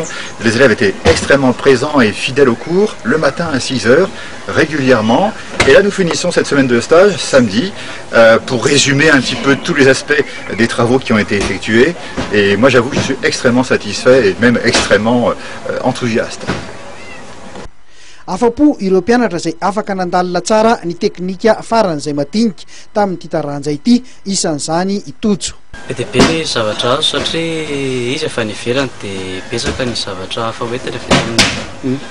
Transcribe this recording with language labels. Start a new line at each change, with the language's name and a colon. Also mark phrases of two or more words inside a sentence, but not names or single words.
French: Les élèves étaient extrêmement présents et fidèles au cours, le matin à 6 h, régulièrement. Et là, nous finissons cette semaine de stage samedi pour résumer un petit peu tous les aspects des travaux qui ont été effectués. Et moi, j'avoue que je suis extrêmement satisfait et même extrêmement enthousiaste.
Malagasy: Afapo ireo mpianatra izay afaka nandalina tsara ny teknika faran'izay madinika tamin'ity taranja ity isan'izany itojo. Dia be ny zavatra azo satria izy efa nivelany dia betsaka ny zavatra hafa hoentina dia